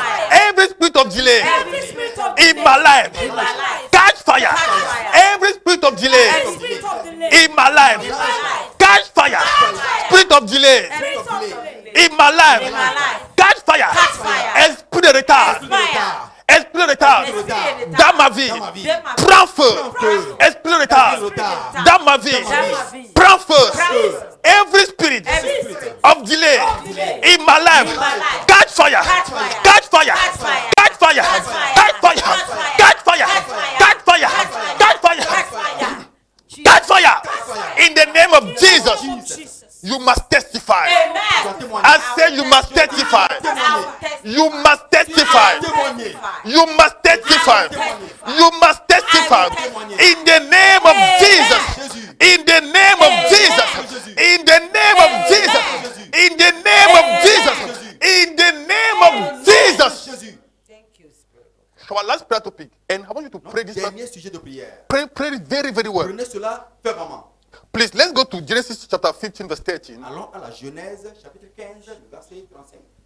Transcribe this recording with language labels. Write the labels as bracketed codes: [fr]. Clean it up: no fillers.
[en] Every spirit of delay in my life, catch fire. Every spirit of delay in my life, catch fire. Spirit of delay in my life, catch fire. [fr] Esprit de retard, esprit de retard dans ma vie, prends feu. Esprit de retard dans ma vie, prends feu. [en] Every spirit of delay in my life, catch fire, catch fire, catch fire, catch fire, catch fire, catch fire, catch fire, catch fire. In the name of Jesus, you must testify. I say you must testify. You must testify. You must testify. You must testify. In the name of Jesus. In the name of Jesus. In the name of Jesus. In the name of Jesus. In the name of Jesus. Our last prayer topic, and I want you to pray this. [fr] Dernier sujet de prière. [en] Pray it very, very well. [fr] Prenez cela fermement. [en] Please, let's go to Genesis chapter 15, verse 13. [fr] Allons à la Genèse, chapitre 15, le verset 35.